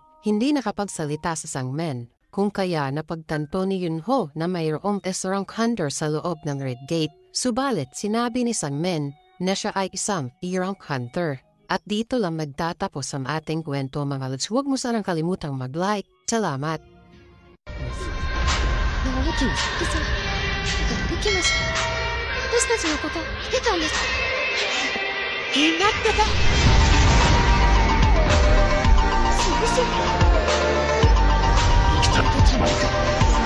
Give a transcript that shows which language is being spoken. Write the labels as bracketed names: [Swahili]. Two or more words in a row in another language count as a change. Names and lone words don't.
[Filipino] Hindi nakapagsalita sa Sangmen. Kung kaya napagtanto ni Yunho na mayroong [English] S-rank hunter [Filipino] sa loob ng Red Gate. Subalit sinabi ni Sangmen na siya ay isang [English] E-rank hunter. [Filipino] At dito lang magtatapos ang ating kwento mga lods. Huwag mo sanang kalimutang mag-like. Salamat! [Japanese] 大きな復活ができました。私たちのこと見てたんです。気になってた。先生。生きたってたまるか。